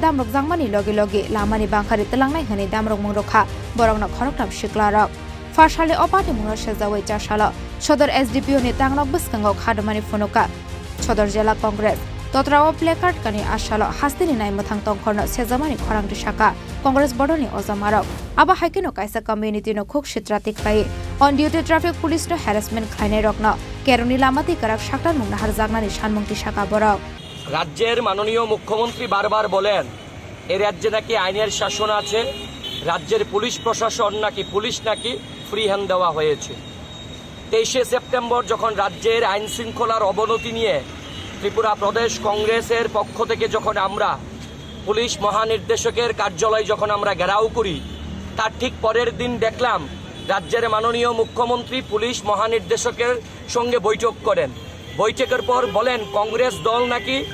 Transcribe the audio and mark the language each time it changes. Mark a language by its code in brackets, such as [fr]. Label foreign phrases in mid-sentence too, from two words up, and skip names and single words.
[trp] damrok jangmani logi lamani bangkhari telangnai hane damrok mongrokha borokno khoroktam shiklarok Fashale opati mungro shejawai charshalo sodor SDPO ni tangrok biskango khadomani phonoka sodor jela congress totrao placard kani ashalo hastini nai mathang tongkhorno sejamani khorangti shaka congress bodoni ojamarok aba haikino kaisa community no khok shitrati khlai [en] on duty traffic police [trp] no harassment khlainai rokno keroni lamati karak shaktar mungna harjagnani sanmungti shaka borok [bn] রাজ্যের মাননীয় মুখ্যমন্ত্রী বারবার বলেন এই রাজ্যে নাকি আইনের শাসন আছে রাজ্যের পুলিশ প্রশাসন নাকি পুলিশ নাকি [en] free hand [bn] দেওয়া হয়েছে 23শে সেপ্টেম্বর যখন রাজ্যের আইন শৃঙ্খলার অবনতি নিয়ে ত্রিপুরা প্রদেশ কংগ্রেসের পক্ষ থেকে যখন আমরা পুলিশ মহানির্দেশকের কার্যালয় যখন আমরা ঘেরাও করি তার ঠিক পরের দিন দেখলাম রাজ্যের মাননীয় মুখ্যমন্ত্রী পুলিশ মহানির্দেশকের সঙ্গে বৈঠক করেন বৈঠকের পর বলেন কংগ্রেস দল নাকি